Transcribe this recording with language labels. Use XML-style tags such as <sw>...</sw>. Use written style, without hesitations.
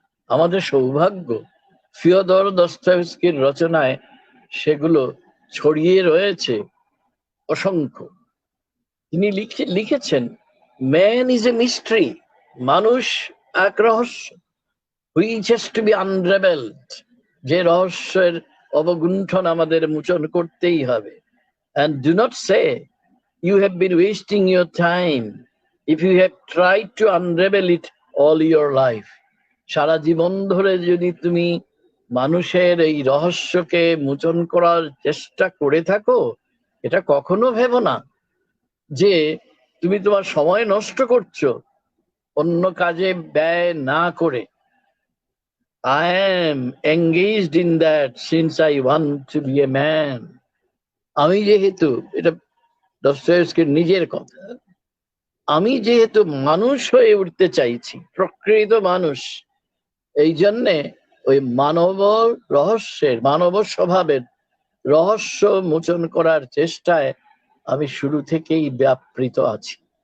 <bn>আমাদের সৌভাগ্য ফিওদর দস্তয়েভস্কির রচনায় সেগুলো ছড়িয়ে রয়েছে অসংখ্য। তিনি লিখেছেন,</bn> <en>man is a mystery,</en> <bn>মানুষ এক রহস্য,</bn> <en>which has to be unravelled,</en> <bn>যে রহস্যের অবগুণ্ঠন আমাদের মোচন করতেই হবে।</bn> <en>And do not say you have been wasting your time if you have tried to unravel it all your life.</en> <bn>সারা জীবন ধরে যদি তুমি মানুষের এই রহস্যকে মোচন করার চেষ্টা করে থাকো, এটা কখনো ভেবো না যে তুমি তোমার সময় নষ্ট করছো অন্য কাজে ব্যয় না করে।</bn> <en>I am engaged in that since I want to be a man.</en> <bn>আমি যেহেতু, এটা দস্তয়েভস্কির নিজের কথা, আমি যেহেতু মানুষ হয়ে উঠতে চাইছি, প্রকৃত মানুষ, এই জন্যে ওই মানব রহস্যের, মানব স্বভাবের রহস্য মোচন করার চেষ্টায় আমি শুরু থেকেই ব্যাপৃত আছি।</bn>